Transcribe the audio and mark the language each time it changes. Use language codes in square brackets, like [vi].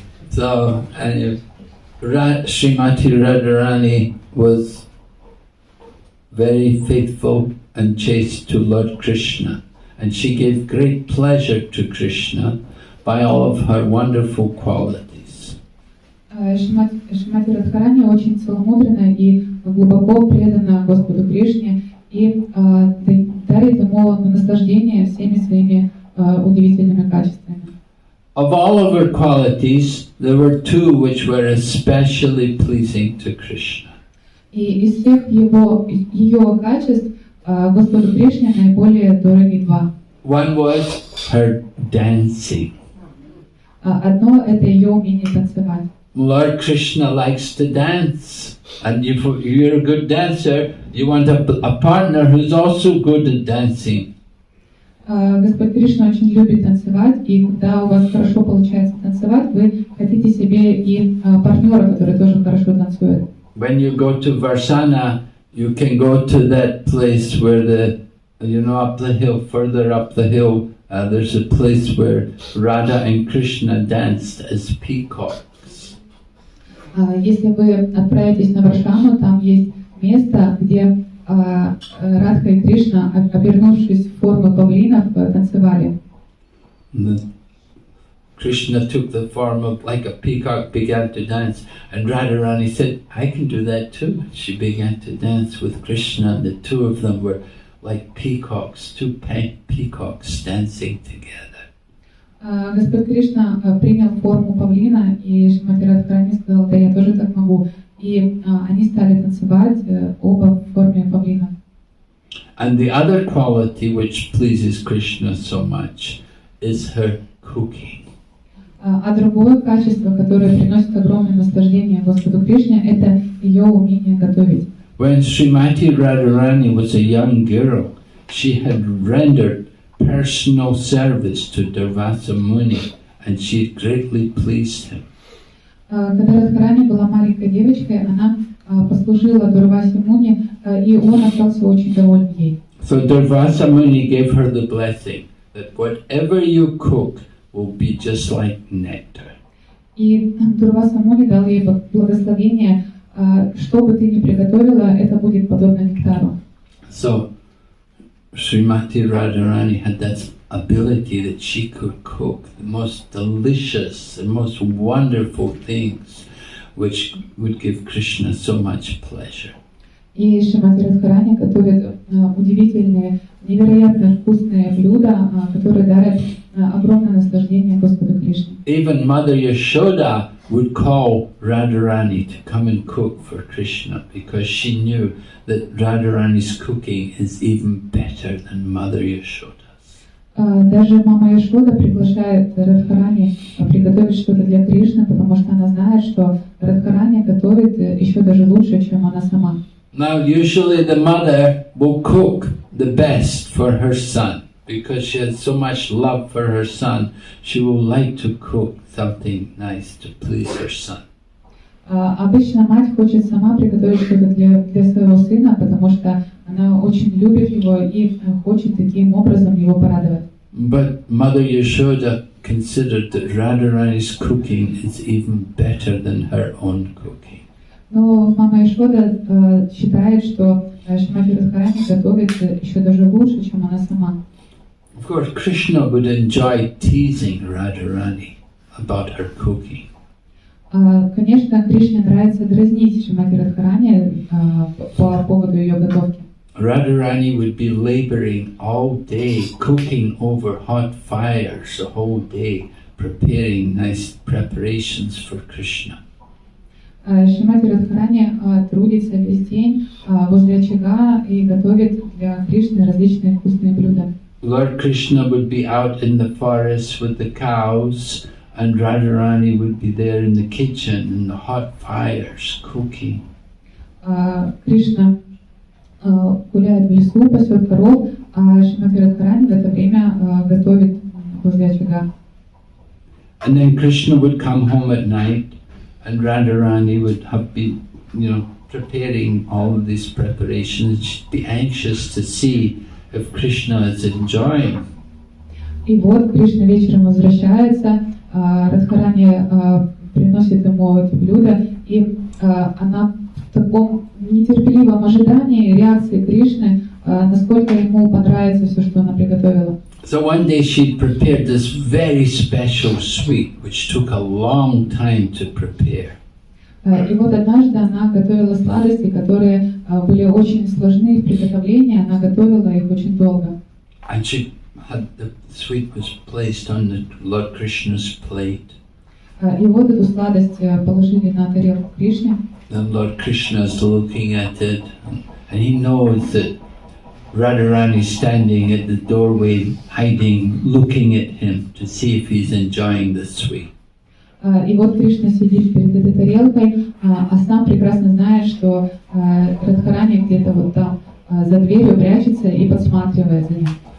[en] So, Srimati Radharani was very faithful and chaste to Lord Krishna, and she gave great pleasure to Krishna by all of her wonderful qualities. [ru] Шримати Радхарани очень целомудренна и глубоко предана Господу Кришне и дарит ему наслаждение всеми своими удивительными качествами. [en] Of all of her qualities, there were two which were especially pleasing to Krishna. [ru] И из всех ее качеств Господу Кришне наиболее дороги два. [en] One was her dancing. [ru] Одно — это ее умение танцевать. [en] Lord Krishna likes to dance, and if you're a good dancer, you want a partner who's also good at dancing. [ru] Господь Кришна очень любит танцевать, и когда у вас хорошо получается танцевать, вы хотите себе и партнера, который тоже хорошо танцует. [en] When you go to Varsana, you can go to that place where up the hill, further up the hill, there's a place where Radha and Krishna danced as peacocks. [ru] Если вы отправитесь на Варшану, там есть место, где Радха и Кришна, обернувшись в форму павлинов, танцевали. [en] Krishna took the form of like a peacock, began to dance, and Radharani said, I can do that too. She began to dance with Krishna, and the two of them were like peacocks, two peacocks dancing together. [ru] Господь Кришна принял форму павлина, и Шримати Радхарани сказал, да, я тоже так могу. И они стали танцевать оба в форме павлина. [en] And the other quality which pleases Krishna so much is her cooking. [ru] А другое качество, которое приносит огромное наслаждение Господу Кришне, это ее умение готовить. [en] When Srimati Radharani was a young girl, she had rendered personal service to Durvasa Muni, and she greatly pleased him. [ru] Когда Радхарани была маленькой девочкой, она послужила Дурвасе Муни, и он остался очень доволен ей. [en] So Durvasa Muni gave her the blessing that whatever you cook will be just like nectar. [ru] И Дурваса Муни дал ей благословение, что бы ты ни приготовила, это будет подобно нектару. [en] So Srimati Radharani had that ability that she could cook the most delicious and most wonderful things which would give Krishna so much pleasure. [ru] И Шримати Радхарани готовит удивительные, невероятно вкусные блюда, которые дарят огромное наслаждение Господу Кришне. [en] Even Mother Yashoda would call Radharani to come and cook for Krishna because she knew that Radharani's cooking is even better than Mother Yashoda's. [ru] Даже мама Яшода приглашает Радхарани приготовить что-то для Кришны, потому что она знает, что Радхарани готовит еще даже лучше, чем она сама. [en] Now usually the mother will cook the best for her son because she has so much love for her son. She will like to cook something nice to please her son. [ru] Обычно мать хочет сама приготовить что-то для своего сына, потому что она очень любит его и хочет таким образом его порадовать. [en] But Mother Yashoda considered that Radharani's cooking is even better than her own cooking. [ru] Но мама Яшода считает, что Шримати Радхарани готовит еще даже лучше, чем она сама. [en] Of course, Krishna would enjoy teasing Radharani about her cooking. [ru] Конечно, Кришне нравится дразнить Шримати Радхарани по поводу ее готовки. [en] Radharani would be laboring all day, cooking over hot fires the whole day, preparing nice preparations for Krishna. [ru] Шримати Радхарани трудится весь день возле очага и готовит для Кришны различные вкусные блюда. [en] Lord Krishna would be out in the forest with the cows, and Radharani would be there in the kitchen in the hot fires cooking. [ru] Кришна гуляет в лесу, пасет коров, а Шримати Радхарани в это время готовит возле очага. [en] And then Krishna would come home at night, and Radharani would have been, preparing all of these preparations. She'd be anxious to see if Krishna is enjoying. [ru] И вот Кришна вечером возвращается, Радхарани приносит ему эти блюда, и она в таком нетерпеливом ожидании реакции Кришны, насколько ему понравится все, что она приготовила. [en] So one day she'd prepared this very special sweet, which took a long time to prepare. [ru] И вот однажды она готовила сладости, которые были очень сложны в приготовлении, она готовила их очень долго. [en] And she had the sweet was placed on the Lord Krishna's plate. [ru] И вот эту сладость положили на тарелку Кришне. [en] Then Lord Krishna is looking at it, and he knows that Radharani is standing at the doorway, hiding, looking at him to see if he's enjoying the sweet. [ru] И вот Кришна сидит перед этой тарелкой, а сам прекрасно знает, что Радхарани где-то вот там за дверью прячется и подсматривает за ним.